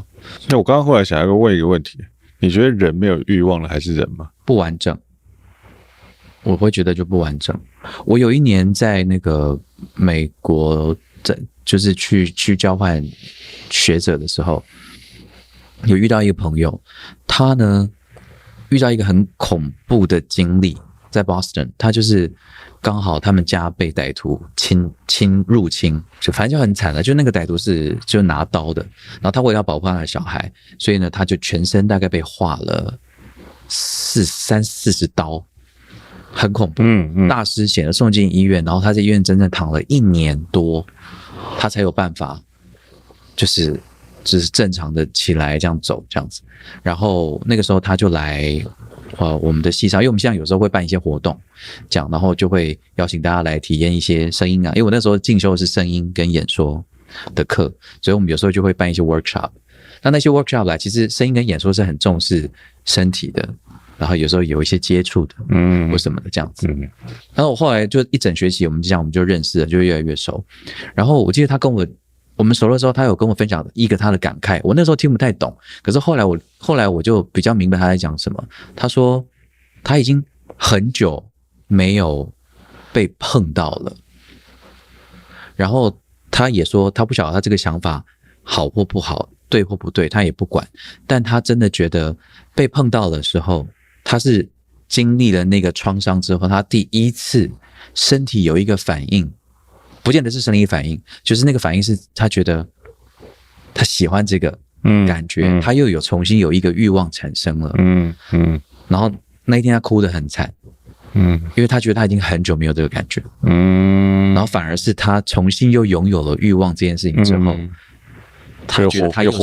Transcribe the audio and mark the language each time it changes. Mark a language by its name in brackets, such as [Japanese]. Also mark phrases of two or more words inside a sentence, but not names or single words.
[Chinese] 那我剛剛後來想要問一個問題，你覺得人沒有慾望了還是人嗎？不完整，我會覺得就不完整。我有一年在那個美國，就是去交換學者的時候，有遇到一個朋友，他呢遇到一個很恐怖的经歷，在 Boston， 他就是剛好他們家被歹徒入侵，就反正就很慘了，就那個歹徒就拿刀的，然後他為了要保護他的小孩，所以呢他就全身大概被劃了30-40刀。很恐怖，大失血了，送進醫院，然後他在医院整整躺了1年多，他才有辦法，就是正常的起來這樣走這樣子。然後那個時候他就來我們的系上，因為我們現在有時候會辦一些活動，這樣，然後就會邀請大家來體驗一些聲音啊，因為我那時候進修的是聲音跟演說的課，所以我們有時候就會辦一些 workshop。那些 workshop 來，其實聲音跟演說是很重視身體的。然後有時候有一些接觸的，或什麼的這樣子。然後我後來就一整學期，我們就認識了，就越來越熟。然後我記得他跟我們熟了之後，他有跟我分享一個他的感慨，我那時候聽不太懂，可是后來我就比較明白他在講什麼。他說他已經很久沒有被碰到了，然後他也說他不曉得他這個想法好或不好，對或不對，他也不管，但他真的覺得被碰到的時候，他是經歷了那個創傷之後，他第一次身體有一個反應，不見得是生理反應，就是那個反應是他覺得他喜歡這個感覺，他又重新有一個慾望產生了，然後那一天他哭得很慘，因為他覺得他已經很久沒有這個感覺，然後反而是他重新又擁有了慾望這件事情之後，他覺得他又